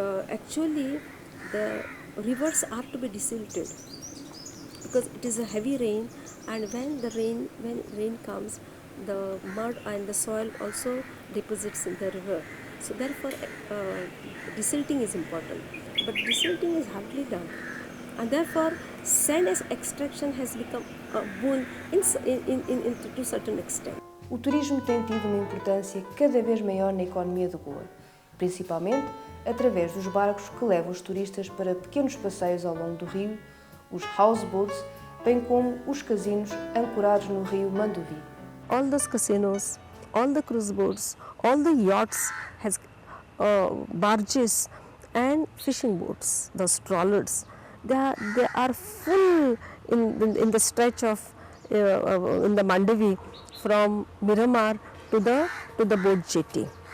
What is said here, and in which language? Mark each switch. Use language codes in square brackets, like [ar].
[en] Actually, the rivers are to be desilted because it is a heavy rain, and when rain comes, the mud and the soil also deposits in the river. So therefore, desilting is important. But desilting is hardly done, and therefore sand extraction has become a boon to a certain extent. [pt] O turismo tem tido uma importância cada vez maior na economia de Goa, principalmente através dos barcos que levam os turistas para pequenos passeios ao longo do rio, os houseboats, bem como os casinos ancorados no rio Mandovi. [en] All those casinos, all the cruise boats, all the yachts has barges and fishing boats, those trawlers. They are full in the stretch of in the Mandovi from Miramar to the boat jetty.